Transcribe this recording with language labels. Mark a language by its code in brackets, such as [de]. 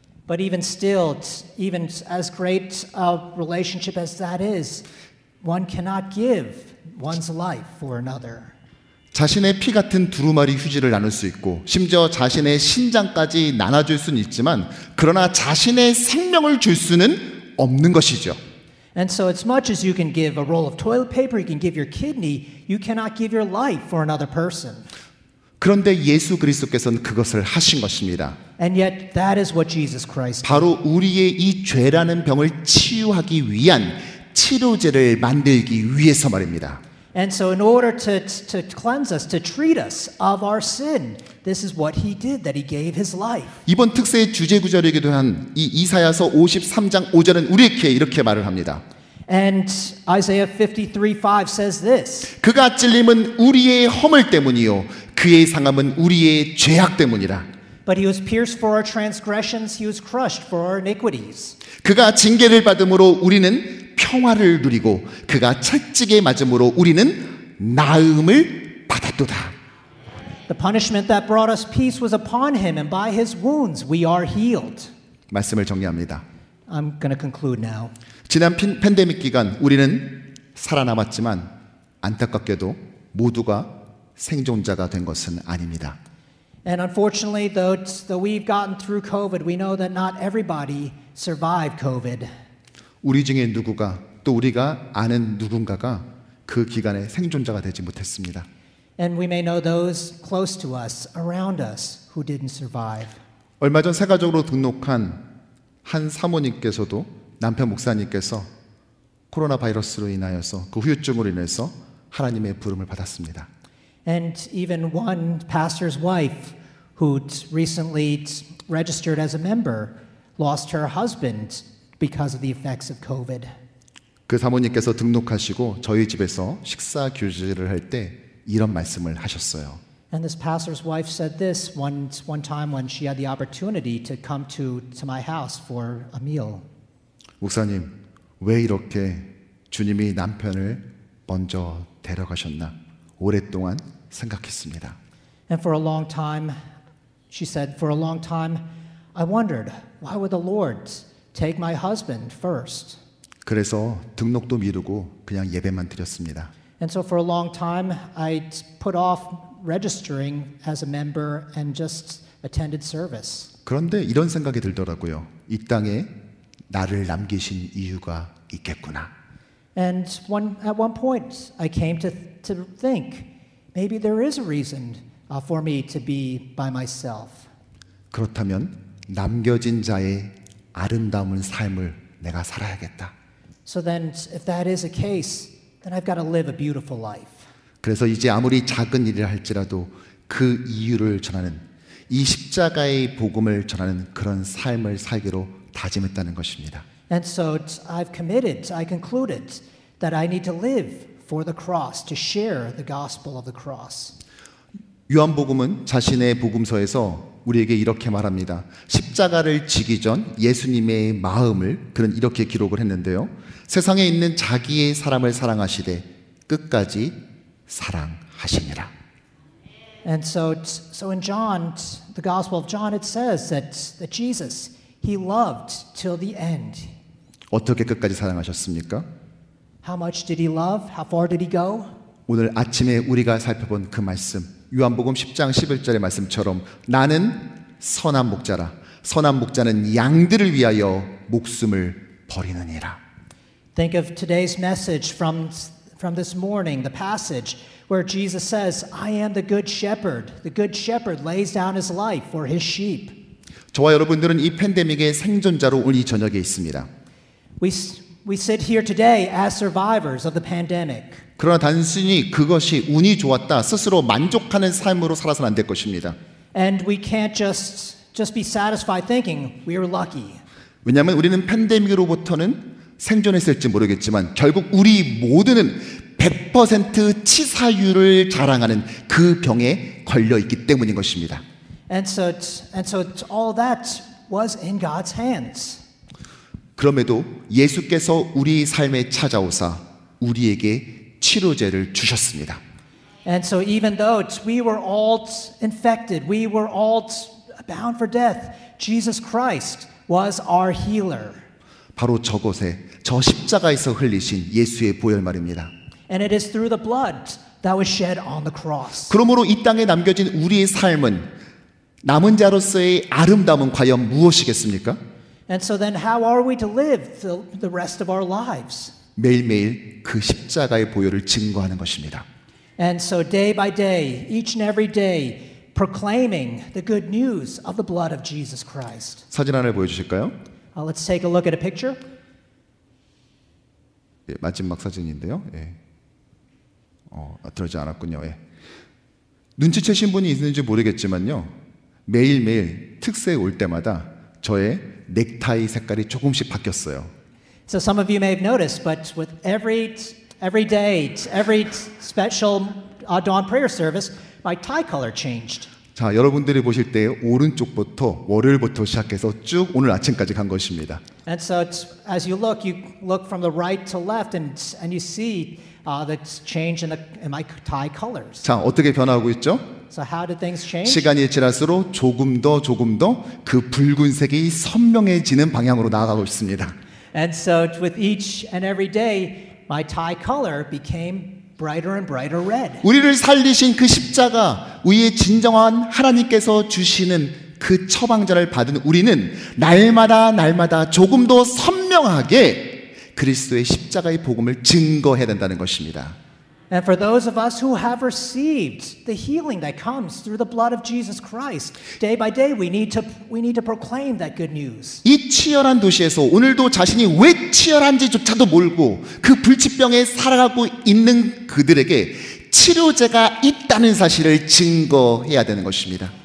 [en] But even still, even as great a relationship as that is, one cannot give one's life for another. [ko] 자신의 피 같은 두루마리 휴지를 나눌 수 있고 심지어 자신의 신장까지 나눠줄 수는 있지만 그러나 자신의 생명을 줄 수는 없는 것이죠. [en] And so as much as you can give a roll of toilet paper, you can give your kidney, you cannot give your life for another person. [ko] 그런데 예수 그리스도께서는 그것을 하신 것입니다. [en] And yet that is what Jesus Christ did. [ko] 바로 우리의 이 죄라는 병을 치유하기 위한 치료제를 만들기 위해서 말입니다. [en] And so in order to cleanse us, to treat us of our sin, this is what he did, that he gave his life. [ko] 이번 특세의 주제 구절이기도 한 이 이사야서 53장 5절은 우리에게 이렇게 말을 합니다. [en] And Isaiah 53:5 says this. [ko] 그가 찔림은 우리의 허물 때문이요 그의 상함은 우리의 죄악 때문이라. [en] But he was pierced for our transgressions, he was crushed for our iniquities. [ko] 그가 징계를 받음으로 우리는 평화를 누리고 그가 채찍에 맞음으로 우리는 나음을 받았도다. [en] The punishment that brought us peace was upon him, and by his wounds we are healed. [ko] 말씀을 정리합니다. [en] I'm going to conclude now. [ko] 지난 팬데믹 기간 우리는 살아남았지만 안타깝게도 모두가 생존자가 된 것은 아닙니다. [en] And unfortunately, though we've gotten through COVID, we know that not everybody survived COVID. [ko] 우리 중에 누구가 또 우리가 아는 누군가가 그 기간에 생존자가 되지 못했습니다. [en] And we may know those close to us, around us, who didn't survive. [ko] 얼마 전 세가족으로 등록한 한 사모님께서도 남편 목사님께서 코로나 바이러스로 인하여서 그 후유증으로 인해서 하나님의 부름을 받았습니다. [en] And even one pastor's wife who recently registered as a member lost her husband because of the effects of COVID. [ko] 그 사모님께서 등록하시고 저희 집에서 식사 교제를 할 때 이런 말씀을 하셨어요. [en] And this pastor's wife said this one time when she had the opportunity to come to my house for a meal. [ko] 목사님, 왜 이렇게 주님이 남편을 먼저 데려가셨나? 오랫동안 생각했습니다. [en] And for a long time, she said, for a long time, I wondered, why would the Lord take my husband first? [ko] 그래서 등록도 미루고 그냥 예배만 드렸습니다. [en] And so for a long time, I put off registering as a member and just attended service. [ko] 그런데 이런 생각이 들더라고요. 이 땅에 나를 남기신 이유가 있겠구나. [en] And at one point, I came to think, maybe there is a reason for me to be by myself. [ko] 그렇다면 남겨진 자의 아름다운 삶을 내가 살아야겠다. [en] So then, if that is a case, then I've got to live a beautiful life. [ko] 그래서 이제 아무리 작은 일을 할지라도 그 이유를 전하는 이 십자가의 복음을 전하는 그런 삶을 살기로 다짐했다는 것입니다. [en] And so I concluded that I need to live for the cross, to share the gospel of the cross. [ko] 요한복음은 자신의 복음서에서 우리에게 이렇게 말합니다. 십자가를 지기 전 예수님의 마음을 그는 이렇게 기록을 했는데요. 세상에 있는 자기의 사람을 사랑하시되 끝까지 사랑하시니라. [en] And so in John, the Gospel of John, it says that Jesus, he loved till the end. [ko] 어떻게 끝까지 사랑하셨습니까? [en] How much did he love? How far did he go? [ko] 오늘 아침에 우리가 살펴본 그 말씀, 요한복음 10장 11절의 말씀처럼 나는 선한 목자라. 선한 목자는 양들을 위하여 목숨을 버리느니라. [en] Think of today's message from this morning, the passage where Jesus says, I am the good shepherd. The good shepherd lays down his life for his sheep. [ko] 저와 여러분들은 이 팬데믹의 생존자로 오늘 이 저녁에 있습니다. [en] We sit here today as survivors of the pandemic. [ko] 그러나 단순히 그것이 운이 좋았다 스스로 만족하는 삶으로 살아서는 안 될 것입니다. [en] And we can't just be satisfied thinking we are lucky. [ko] 왜냐하면 우리는 팬데믹으로부터는 생존했을지 모르겠지만 결국 우리 모두는 100% 치사율을 자랑하는 그 병에 걸려 있기 때문인 것입니다. [en] And so all that was in God's hands. [ko] 그럼에도 예수께서 우리 삶에 찾아오사 우리에게 치료제를 주셨습니다. [en] And so even though we were all infected, we were all bound for death, Jesus Christ was our healer. [ko] 바로 저곳에 저 십자가에서 흘리신 예수의 보혈 말입니다. [en] And it is through the blood that was shed on the cross. [ko] 그러므로 이 땅에 남겨진 우리의 삶은 남은 자로서의 아름다움은 과연 무엇이겠습니까? [en] And so then how are we to live the rest of our lives? [ko] 매일매일 그 십자가의 보혈을 증거하는 것입니다. [en] And so day by day, each and every day, proclaiming the good news of the blood of Jesus Christ. [ko] 사진 하나를 보여주실까요? [en] Let's take a look at a picture. [ko] 예, 마지막 사진인데요. 예. 들어오지 않았군요. 예. 눈치채신 분이 있는지 모르겠지만요. 매일매일 특세에 올 때마다 저의 넥타이 색깔이 조금씩 바뀌었어요. [en] So some of you may have noticed, but with every day, every special dawn prayer service, my tie color changed. [ko] 자, 여러분들이 보실 때 오른쪽부터 월요일부터 시작해서 쭉 오늘 아침까지 간 것입니다. [en] And so as you look from the right to left, and you see the change in my tie colors. [ko] 자, 어떻게 변화하고 있죠? [en] So how did things change? [ko] 시간이 지날수록 조금 더 그 붉은색이 선명해지는 방향으로 나아가고 있습니다. [en] And so with each and every day, my tie color became brighter and brighter red. [ko] 우리를 살리신 그 십자가, 우리의 진정한 하나님께서 주시는 그 처방전을 받은 우리는 날마다 조금 더 선명하게 그리스도의 십자가의 복음을 증거해야 된다는 것입니다. [en] And for those of us who have received the healing that comes through the blood of Jesus Christ, day by day we need to proclaim that good news. [ko] 이 치열한 도시에서 오늘도 자신이 왜 치열한지조차도 모르고 그 불치병에 살아가고 있는 그들에게 치료제가 있다는 사실을 증거해야 되는 것입니다.